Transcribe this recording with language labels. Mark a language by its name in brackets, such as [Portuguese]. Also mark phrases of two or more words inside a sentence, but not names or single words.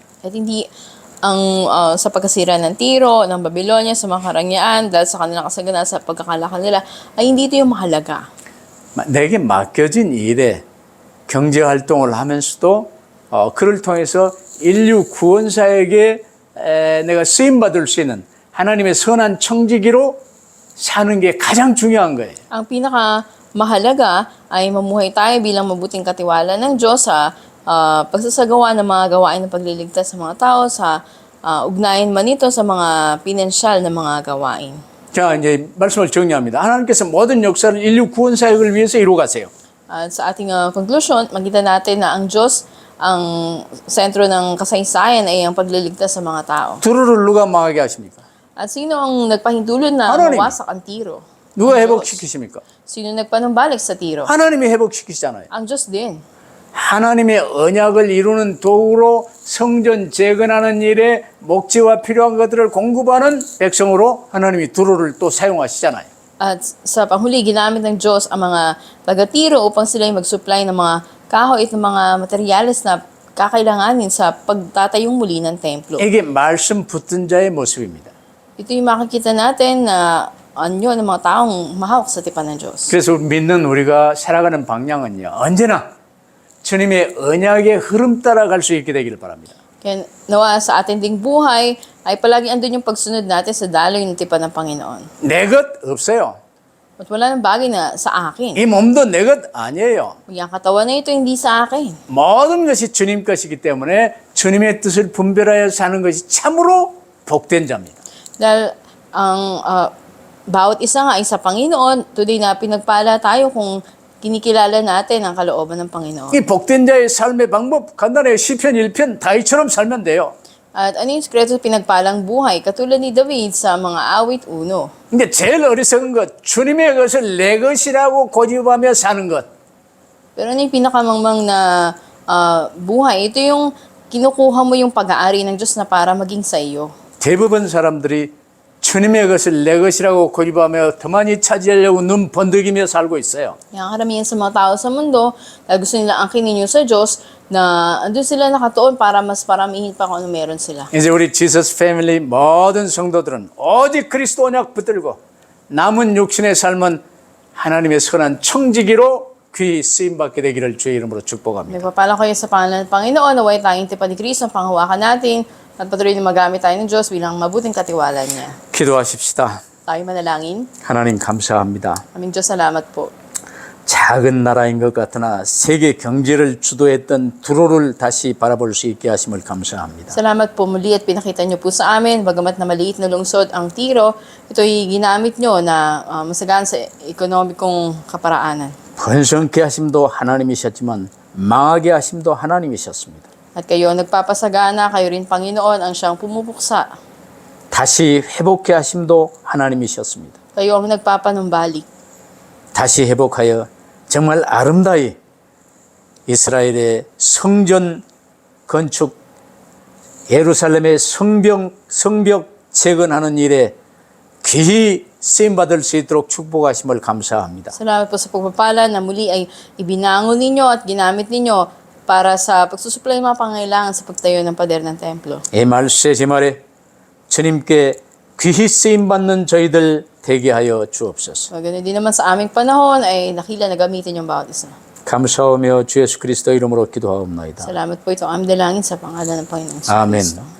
[Filipino] At hindi ang sa pagkasira ng Tiro, ng Babylonia, sa mga karangyaan, dahil sa kanilang kasagana sa pagkakalakal nila, ay hindi ito yung mahalaga. [Korean] 내게 맡겨진 일에 경제 활동을 하면서도 그를 통해서 인류 구원사에게 내가 쓰임 받을 수 있는 하나님의 선한 청지기로 사는 게 가장 중요한 거예요. [Filipino] Ang pinakamahalaga ay mamuhay tayo bilang mabuting katiwala ng Diyos sa pagsasagawa ng mga gawain ng pagliligtas sa mga tao, sa ugnayan man ito sa mga pinansyal na mga gawain. [Korean] 자, 이제 말씀을 정리합니다. 하나님께서 모든 역사를 인류 구원 사역을 위해서 이루어 가세요. [Filipino] At sa ating conclusion, makita natin na ang Diyos, ang sentro ng kasaysayan ay ang pagliligtas sa mga tao. [Korean] 두루를 누가 망하게 하십니까? [Filipino] At sino ang nagpahintulot na [Korean] Hananim. [Filipino] mawasak ang Tiro? [Korean] 누가 [Filipino] Ang Diyos. [Korean] 회복시키십니까? [Filipino] Sino nagpanumbalik sa Tiro? [Korean] 하나님이 회복시키시잖아요. [Filipino] Ang Diyos din. [Korean] 하나님의 언약을 이루는 도구로 성전 재건하는 일에 목재와 필요한 것들을 공급하는 백성으로 하나님이 두루를 또 사용하시잖아요. [Filipino] At sa panghuli, ginamit ng Diyos ang mga taga-Tiro upang sila ay mag-supply ng mga kahoy at ng mga materyales na kakailanganin sa pagtatayong muli ng templo. [Korean] 이게 말씀 붙든 자의 모습입니다. [Filipino] Ito yung makikita natin na anyo ng mga taong mahawak sa tipan ng Diyos. [Korean] 그래서 믿는 우리가 살아가는 방향은요, 언제나 주님의 언약의 흐름 따라 갈 수 있게 되기를 바랍니다. [Filipino] Kaya nawa sa ating ding buhay ay palagi andun yung pagsunod natin sa daloy ng tipan ng Panginoon. [Korean] 내 것 없어요. [Filipino] At wala nang bagay na sa akin. [Korean] 이 몸도 내 것 아니에요. [Filipino] Yung katawan na ito hindi sa akin. [Korean] 모든 것이 주님 것이기 때문에 주님의 뜻을 분별하여 사는 것이 참으로 복된 자입니다. [Filipino] Dahil ang bawat isa nga ay sa Panginoon, today na pinagpala tayo kung kinikilala natin ang kalooban ng Panginoon. [Korean] 이 복된 자의 삶의 방법 간단해요. 시편 1편 다윗처럼 살면 돼요. [Filipino] At ano yung sikreto sa pinagpalang buhay? Katulad ni David sa mga awit 1. [Korean] 근데 제일 어리석은 것, 주님의 것을 내 것이라고 고집하며 사는 것. [Filipino] Pero ano yung pinakamangmang na buhay? Ito yung kinukuha mo yung pag-aari ng Diyos na para maging sa iyo. [Korean] 대부분 사람들이 주님의 것을 내 것이라고 고집하며 더 많이 차지하려고 눈 번득이며 살고 있어요. [Filipino] Yung karamihan sa mga tao sa mundo, dahil gusto nila angkinin yung sa Diyos, na andun sila nakatuon para mas paramihin pa kung ano meron sila. [Korean] 이제 우리 지저스 패밀리 모든 성도들은 오직 그리스도 언약 붙들고 남은 육신의 삶은 하나님의 선한 청지기로 귀히 쓰임받게 되기를 주의 이름으로 축복합니다. [Filipino] Nagpapala kayo sa pangalan ng Panginoon, naway tayong tipan ni Kristo ang panghawakan natin at patuloy na magamit tayo ng Diyos bilang mabuting katiwala niya. [Korean] 기도하십시다. [Filipino] Tayo manalangin. [Korean] 하나님 감사합니다. [Filipino] Aming Diyos, salamat po. [Korean] 작은 나라인 것 같으나 세계 경제를 주도했던 두로를 다시 바라볼 수 있게 하심을 감사합니다. [Filipino] Salamat po muli at pinakita niyo po sa amin, bagamat na maliit na lungsod ang Tiro, ito'y ginamit niyo na masagaan sa ekonomikong kaparaanan. [Korean] 번성케 하심도 하나님이셨지만 망하게 하심도 하나님이셨습니다. [Filipino] At kayo ang nagpapasagana, kayo rin Panginoon ang siyang pumupuksa. [Korean] 다시 회복케 하심도 하나님이셨습니다. [Filipino] Kayo ang nagpapanumbalik. [Korean] 다시 회복하여 정말 아름다이 이스라엘의 성전 건축, 예루살렘의 성벽 재건하는 일에 귀히 쓰임받을 수 있도록 축복하심을 감사합니다. [Filipino] Salamat po sa pagpapala na muli ay ibinangon ninyo at ginamit ninyo para sa pagsusuplay ng mga pangailangan sa pagtayo ng pader ng templo. [Korean] 이 말세 제 말에 주님께 귀히 쓰임받는 저희들 되게 하여 주옵소서. [Filipino] Ganun din naman sa aming panahon ay nakila na gamitin yung bawat isa. [Korean] 감사하며 주 예수 그리스도 이름으로 기도하옵나이다. [Filipino] Salamat po ito ang aming dalangin sa pangalan ng Panginoon.